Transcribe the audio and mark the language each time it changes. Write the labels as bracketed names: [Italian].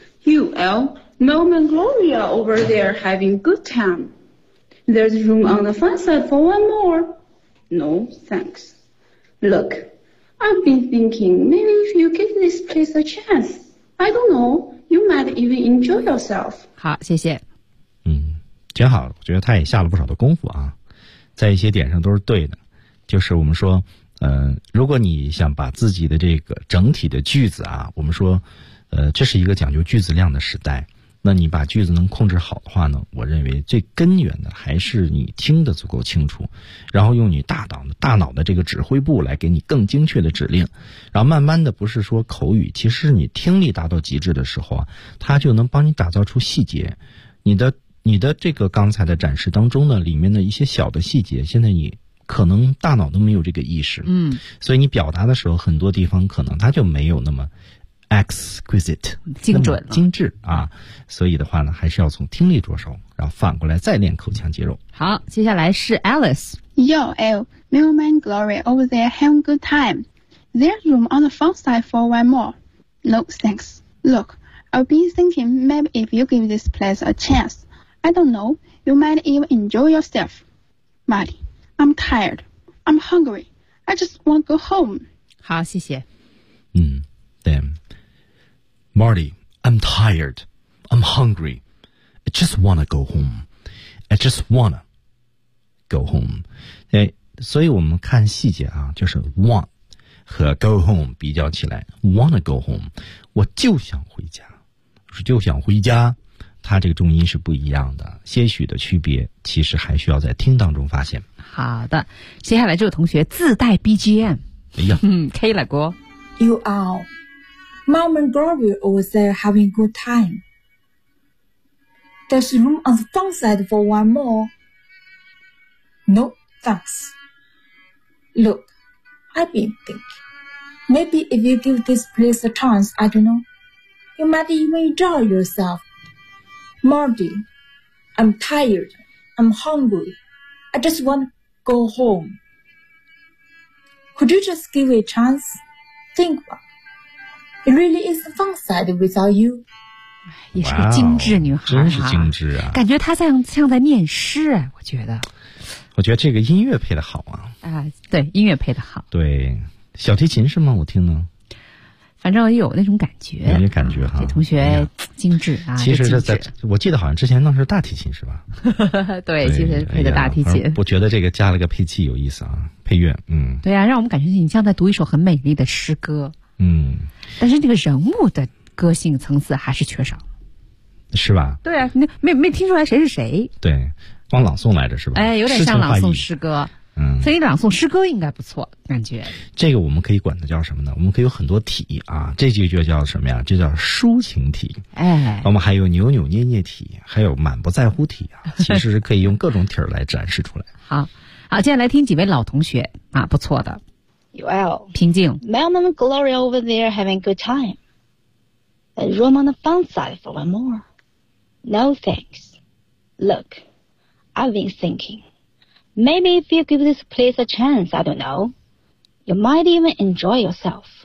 [English] You, L, Mom and Gloria over there having good time. There's room on the fun side for one more. No, thanks. Look, I've been thinking maybe if you give this place a chance, I don't know, you might even enjoy yourself. [Chinese] 好，谢谢。挺好，我觉得他也下了不少的功夫啊，在一些点上都是对的，就是我们说。如果你想把自己的这个整体的句子啊，我们说这是一个讲究句子量的时代，那你把句子能控制好的话呢，我认为最根源的还是你听得足够清楚，然后用你大脑的这个指挥部来给你更精确的指令，然后慢慢的不是说口语，其实你听力达到极致的时候啊，它就能帮你打造出细节，你的这个刚才的展示当中呢，里面的一些小的细节，现在你可能大脑都没有这个意识，所以你表达的时候，很多地方可能它就没有那么 exquisite 精准了，精致啊。所以的话呢，还是要从听力着手，然后反过来再练口腔肌肉。好，接下来是 Alice。 [English] Yo, L, Mailman Glory over there having good time. There's room on the front side for one more. No thanks. Look, I've been thinking maybe if you give this place a chance, I don't know, you might even enjoy yourself, Marty. I'm tired. I'm hungry. I just want to go home. [Chinese] 好，谢谢。 [English] Damn. Marty, I'm tired. I'm hungry. I just want to go home. I just want to go home. [Chinese] 所以我们看细节啊，就是 want 和 go home 比较起来， [English] want to go home， [Chinese] 我就想回家，就想回家。它这个重音是不一样的，些许的区别其实还需要在听当中发现。好的，接下来这位同学自带 BGM。哎呀， K 了锅。 [English] You are Mom and Gloria over there having good time. There's room on the front side for one more. No thanks. Look, I've been thinking maybe if you give this place a chance, I don't know, you might even enjoy yourselfMarty, I'm tired. I'm hungry. I just want to go home. Could you just give it a chance? Think about it. It really is the fun side without you. [Chinese] 也是个精致女孩，真是精致啊！感觉她像在念诗，我觉得。我觉得这个音乐配得好啊！对，音乐配得好。对，小提琴是吗？我听呢。反正有那种感觉。有点感觉哈、啊。这同学、哎、精致啊。其实是在我记得好像之前弄是大提琴是吧对其实配的大提琴。哎、我觉得这个加了个配器有意思啊配乐嗯。对啊让我们感觉你像在读一首很美丽的诗歌。嗯。但是那个人物的个性层次还是缺少。是吧对啊那没听出来谁是谁。对。光朗诵来着是吧哎有点像朗诵诗歌。嗯，所以朗诵诗歌应该不错，感觉。这个我们可以管它叫什么呢？我们可以有很多体啊，这句就叫什么呀？这叫抒情体。哎，我们还有扭扭捏捏体，还有满不在乎体啊，其实是可以用各种体来展示出来。好，接下来听几位老同学啊，不错的。 [English] Well, [Chinese] 平静。 [English] Melman and Glory over there having good time. A room on the fun side for one more. No thanks. Look, I've been thinking. Maybe if you give this place a chance, I don't know. You might even enjoy yourself.